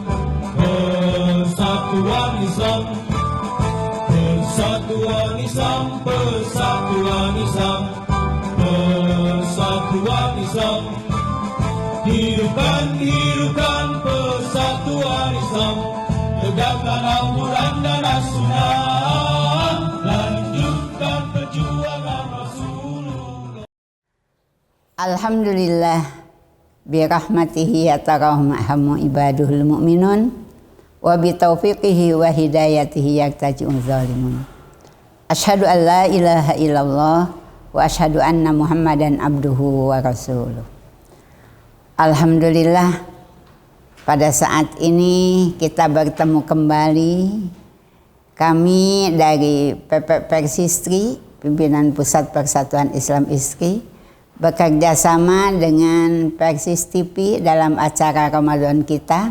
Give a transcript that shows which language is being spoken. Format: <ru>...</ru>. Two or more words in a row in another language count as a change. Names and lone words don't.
<id>persatuan Islam, persatuan Islam, persatuan Islam, persatuan Islam. Hidupkan, hidupkan persatuan Islam, tegakkan Al-Quran dan As-Sunnah, lanjutkan perjuangan Rasulullah.</id> <ar>الحمد لله برحمته يتراحمهم عباده المؤمنون وبتوفيقه وهدايته يكتجعون ظالمون. أشهد أن لا إله إلا الله وأشهد أن محمدا عبده ورسوله.</ar> <id>Alhamdulillah, pada saat ini kita bertemu kembali. Kami dari PP Persistri, Pimpinan Pusat Persatuan Islam ISKI, bekerja sama dengan Persis TV dalam acara Ramadan kita.</id>